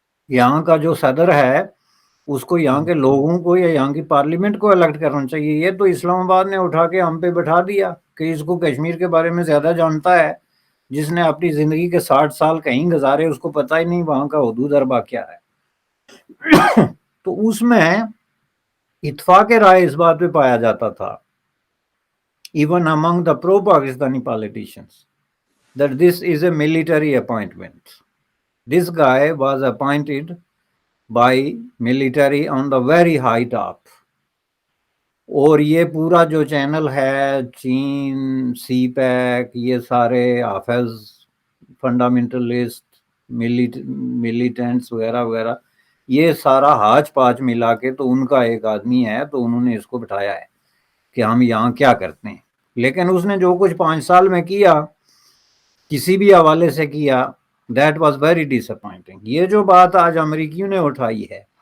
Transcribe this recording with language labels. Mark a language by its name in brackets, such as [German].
[Urdu] یہاں کا جو صدر ہے اس کو یہاں کے لوگوں کو یا یہاں کی پارلیمنٹ کو الیکٹ کرنا چاہیے۔ یہ تو اسلام آباد نے اٹھا کے ہم پہ بٹھا دیا کہ اس کو کشمیر کے بارے میں زیادہ جانتا ہے، جس نے اپنی زندگی کے 60 سال کہیں گزارے اس کو پتہ ہی نہیں وہاں کا حدود اربا کیا ہے۔ تو اس میں اتفاق رائے اس بات پہ پایا جاتا تھا [English] even among the pro-Pakistani politicians that this is a military appointment. This guy was appointed by military on the very high top. [Urdu] اور یہ پورا جو چینل ہے چین، سی پیک، یہ سارے حافظ فنڈامنٹلسٹ ملیٹنٹس وغیرہ وغیرہ، یہ سارا ہاچ پاچ ملا کے تو ان کا ایک آدمی ہے، تو انہوں نے اس کو بٹھایا ہے کہ ہم یہاں کیا کرتے ہیں۔ لیکن اس نے جو کچھ 5 سال میں کیا کسی بھی حوالے سے کیا، [English] That was very disappointing. [Urdu] یہ جو بات آج امریکیوں نے اٹھائی ہے،